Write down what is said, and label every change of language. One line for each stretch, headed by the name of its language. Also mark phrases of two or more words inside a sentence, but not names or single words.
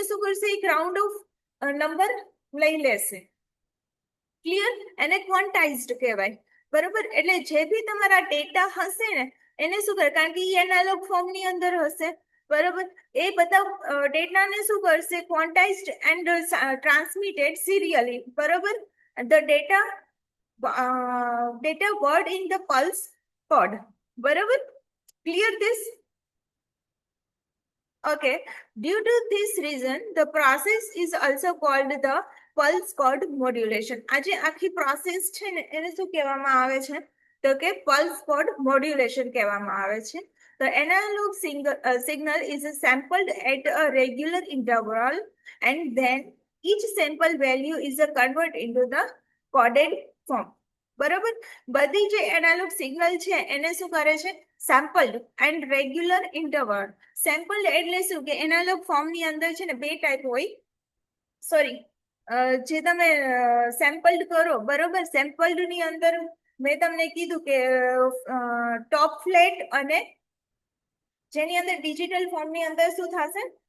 Gujarati: શું કરશે એક
English: round off number
Gujarati: લઈ લેશે ક્લિયર એને ક્વોન્ટાઇઝ્ડ કહેવાય બરોબર એટલે જે બી તમારા ડેટા હશે ને એને શું કરે કારણ કે એ
English: analog formની
Gujarati: અંદર હશે બરોબર એ બધા ડેટાને શું કરશે
English: quantized and transmitted serially
Gujarati: બરોબર
English: the data word in the pulse code
Gujarati: બરોબર
English: clear this okay due to this reason the process is also called the pulse code modulation
Gujarati: આજે આખી પ્રોસેસ છે ને એને શું કહેવામાં આવે છે તો
English: કે pulse code modulation
Gujarati: કહેવામાં આવે છે
English: the analog signal is sampled at a regular interval and then each sample value is converted into the coded form
Gujarati: બરોબર બધી જે
English: analog signal
Gujarati: છે એને શું કરે છે
English: sampled and regular interval sampled
Gujarati: એટલે શું કે
English: analog formની
Gujarati: અંદર છે ને બે ટાઈપ હોય સોરી જે તમે સેમ્પલ્ડ કરો બરોબર સેમ્પલ્ડ ની અંદર મેં તમને કીધું કે
English: top flat
Gujarati: અને જેની અંદર
English: digital formની
Gujarati: અંદર શું થશે